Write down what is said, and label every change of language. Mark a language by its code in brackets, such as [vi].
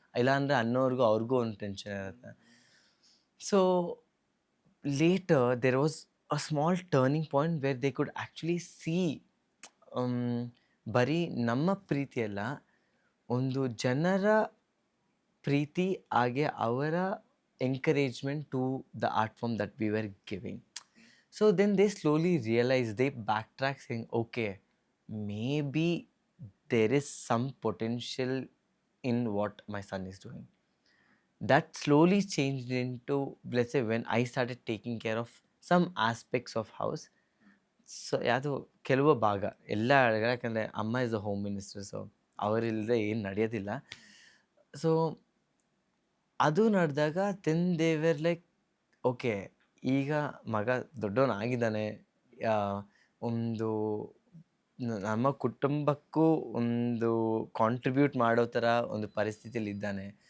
[kn] ಇಲ್ಲಾಂದರೆ ಅವ್ರಿಗೂ ಒಂದು ಟೆನ್ಷನ್ ಇರುತ್ತೆ. [en] so later there was a small turning point where they could actually see [kn] ಬರೀ ನಮ್ಮ ಪ್ರೀತಿಯಲ್ಲ, ಒಂದು ಜನರ ಪ್ರೀತಿ, ಹಾಗೆ ಅವರ [en] encouragement to the art form that we were giving. So then they slowly realized, they backtrack saying, okay, maybe there is some potential in what my son is doing. That slowly changed into, let's say, when I started taking care of some aspects of house. [kn] So ಯಾವುದು ಕೆಲವು ಭಾಗ ಎಲ್ಲ, ಯಾಕಂದರೆ ಅಮ್ಮ [en] Is a home minister. [kn] So ಅವರಿಲ್ಲದೆ ಏನು ನಡೆಯೋದಿಲ್ಲ. So ಅದು ನಡೆದಾಗ [en] then they were like, okay, [kn] ಈಗ ಮಗ ದೊಡ್ಡವನಾಗಿದ್ದಾನೆ, ಒಂದು ನಮ್ಮ ಕುಟುಂಬಕ್ಕೂ ಒಂದು ಕಾಂಟ್ರಿಬ್ಯೂಟ್ ಮಾಡೋ ಥರ ಒಂದು ಪರಿಸ್ಥಿತಿಯಲ್ಲಿ ಇದ್ದಾನೆ.